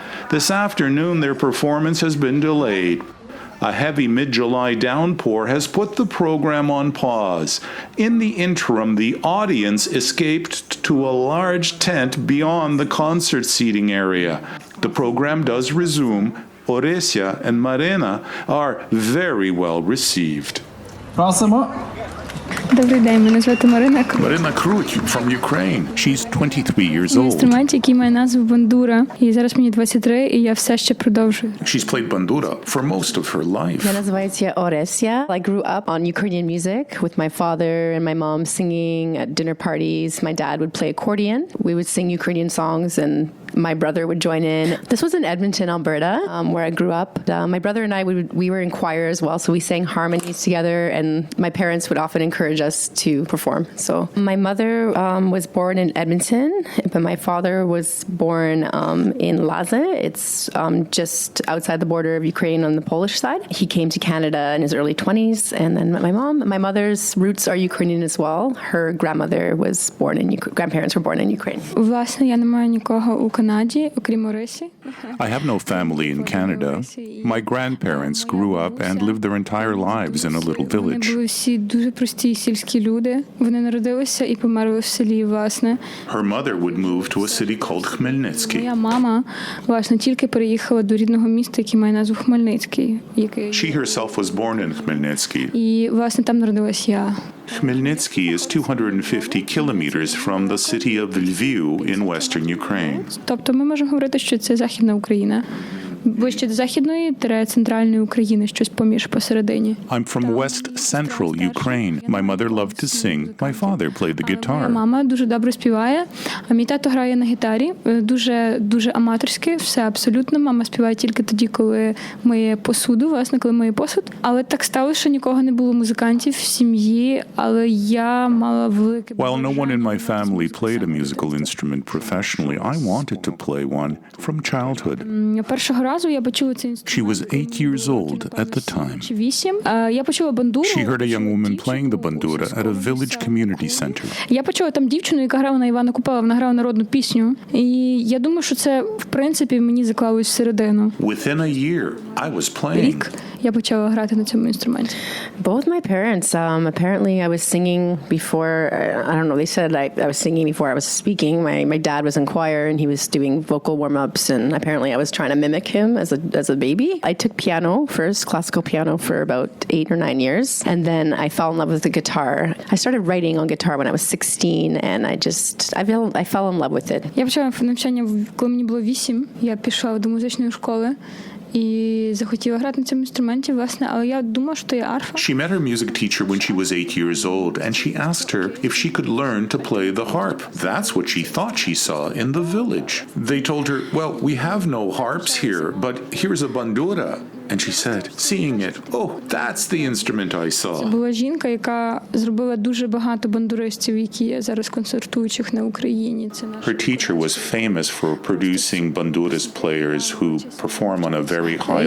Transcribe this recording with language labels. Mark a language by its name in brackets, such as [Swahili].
[English] This afternoon, their performance has been delayed. A heavy mid-July downpour has put the program on pause. In the interim, the audience escaped to a large tent beyond the concert seating area. The program does resume. Orysia and Marina are very well received. [Ukrainian] Просимо. Добрий день, мене звати Марина Крут. [English] Marina Krut from Ukraine. She's 23 years [Ukrainian] Мій [English] old. [Ukrainian] інструмент, який має назву бандура, і зараз мені 23, і я все ще продовжую. [English] She's played bandura for most of her life. [Ukrainian] Я називаюся Orysia. [English] I grew up on Ukrainian music with my father and my mom singing at dinner parties. My dad would play accordion. We would sing Ukrainian songs and my brother would join in. This was in Edmonton, Alberta, where I grew up. My brother and I, we were in choir as well, so we sang harmonies together, and my parents would often encourage us to perform. So my mother was born in Edmonton, but my father was born in Laza. It's just outside the border of Ukraine on the Polish side. He came to Canada in his early 20s, and then my mother's roots are Ukrainian as well. Her grandmother was born in grandparents were born in Ukraine. [Ukrainian] Власне, я не маю нікого у Канаді, окрім Орисі. [English] I have no family in Canada. My grandparents grew up and lived their entire lives in a little [Ukrainian] Вони [English] village. [Ukrainian] були всі дуже прості сільські люди. Вони народилися і померли в селі, власне. [English] Her mother would move to a city called Khmelnytsky. [Ukrainian] Моя мама, власне, тільки переїхала до рідного міста, який має назву Хмельницький. [English] She herself was born in Khmelnytsky. [Ukrainian] І, власне, там народилась я. [English] Khmelnytsky is 250 kilometers from the city of Lviv in western Ukraine. [Ukrainian] Тобто ми можемо говорити, що це Західна Україна. Ближче до Західної – центральної України, щось поміж посередині. [English] I'm from West Central Ukraine. My mother loved to sing. My father played the [Ukrainian] Моя [English] guitar. [Ukrainian] мама дуже добре співає, а мій тато грає на гітарі. Дуже аматорськи, все абсолютно. Мама співає тільки тоді, коли миє посуду, власне, коли миє посуд. Але так сталося, що нікого не було музикантів в сім'ї, але я мала велике [English] While no one in my family played a musical instrument professionally, I wanted to play one from childhood. [Ukrainian] Першого разу я почула цей інструмент. [English] She was 8 years old at the time. [Ukrainian] 8. Я почула бандуру. [English] She heard a young woman playing the bandura at a village community center. [Ukrainian] Я почула там дівчину, яка грала на Івана Купала, вона грала народну пісню. І я думаю, що це, в принципі, мені заклалось всередину. [English] Within a year, I was playing. [Ukrainian] Рік я почала грати на цьому інструменті. [English] Both my parents, apparently I was singing before, I don't know, they said I was singing before I was speaking. My dad was in choir and he was doing vocal warm-ups, and apparently I was trying to mimic him as a baby. I took piano first, classical piano, for about 8 or 9 years, and then I fell in love with the guitar. I started writing on guitar when I was 16, and I fell in love with it. [Ukrainian] Я почала навчання, коли мені було 8. Я пішла до музичної школи і захотіла грати на цьому інструменті, власне, але я думала, що є арфа. [English] She met her music teacher when she was 8 years old, and she asked her if she could learn to play the harp. That's what she thought she saw in the village. They told her, well, we have no harps here, but here's a bandura. And she said, seeing it, oh, that's the instrument I saw. [Ukrainian] Це була жінка, яка зробила дуже багато бандуристів, які є зараз концертуючих на Україні. Це наш. [English] Her teacher was famous for producing banduras players who perform on a very high